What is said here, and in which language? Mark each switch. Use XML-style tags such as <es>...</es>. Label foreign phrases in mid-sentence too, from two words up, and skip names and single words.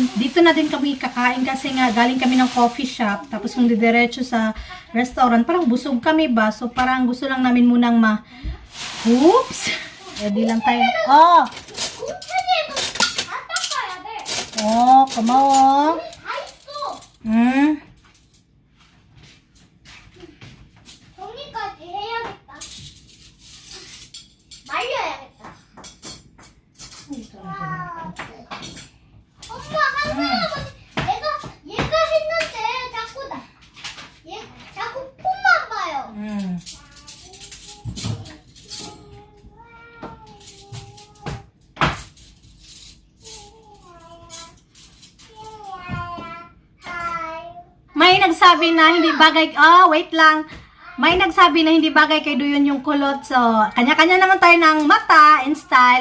<tl>Dito na din kami kakain kasi nga galing kami ng coffee shop. Tapos kung didiretso sa restaurant, parang busog kami ba? So parang gusto lang namin munang oops! Ready lang tayo. Oh! Oh, kumawa.</tl> <ko>정리까지 해야겠다. 말려야겠다. 엄마 할아버지 얘가 했는데 자꾸 폰만 봐요.</ko> <tl>May nagsabi na hindi bagay, wait lang. May nagsabi na hindi bagay kay Duyon yung kulot. So, kanya-kanya naman tayo ng mata</tl> <en>and style.</en>